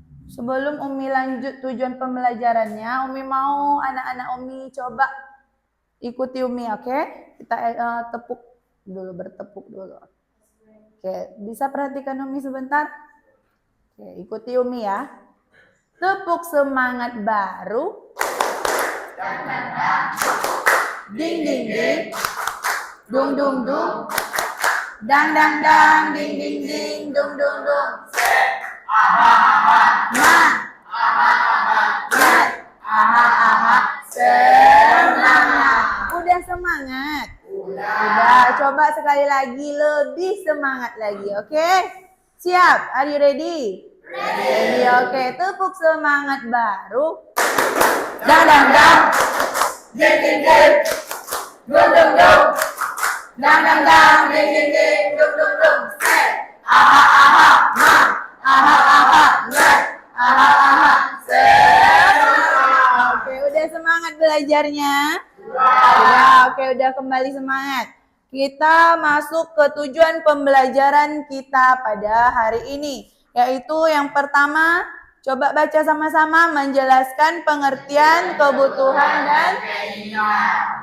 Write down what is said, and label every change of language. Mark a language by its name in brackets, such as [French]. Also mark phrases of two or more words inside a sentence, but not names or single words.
[Indonesian] sebelum Umi lanjut tujuan pembelajarannya, Umi mau anak-anak Umi coba ikuti Umi, oke? Kita tepuk dulu, bertepuk dulu. Oke, bisa perhatikan Umi sebentar? Oke, ikuti Umi ya. Tepuk semangat baru. Ding ding ding. Dung dung dung. Dang dang dang, ding ding ding, dung dung dung. Semangat. Udah semangat? Udah. Coba sekali lagi, lebih semangat lagi, oke? Siap? [English] Are you ready? Ready, [Indonesian] oke. Tepuk semangat baru. Dang dang dang. Ding ding ding. Dung dung dung. Dang dang dang, ding ding ding, dung dung dung. Aha aha ma. Aha aha ma. Aha aha. Semangat. Oke, udah semangat belajarnya? Udah, oke, udah kembali semangat. Kita masuk ke tujuan pembelajaran kita pada hari ini, yaitu yang pertama, coba baca sama-sama menjelaskan pengertian, kebutuhan, dan keinginan.